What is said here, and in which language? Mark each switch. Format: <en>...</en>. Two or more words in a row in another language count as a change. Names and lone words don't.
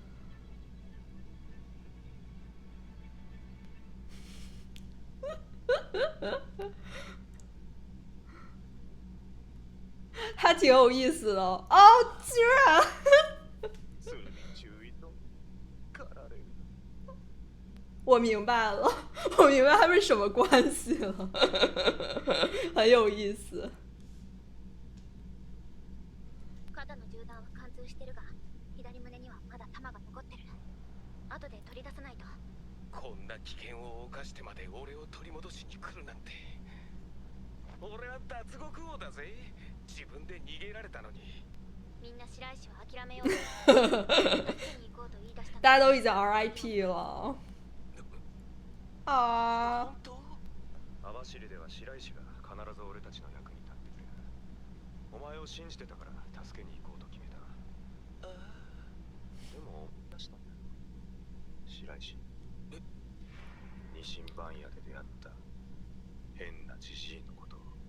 <zh>他挺有意思的哦，居然我明白了，我明白他们是什么关系了，很有意思。</zh> <ja>肩の銃弾は貫通してるが、左胸にはまだ弾が残ってる。後で取り出さないと。こんな危険を冒してまで俺を取り戻しに来るなんて。俺は脱獄王だぜ。自分で逃げられたのに。みんな白石は諦めよう。助けに行こうと言い出した。</ja> <zh>大家都已经 RIP 了。啊。</zh> <ja>本当？網走では白石が必ず俺たちの役に立ってくれる。お前を信じてたから助けに行こうと決めた。でも出したんだよ。白石。二神番屋で出会った変なジジイのこと。</ja>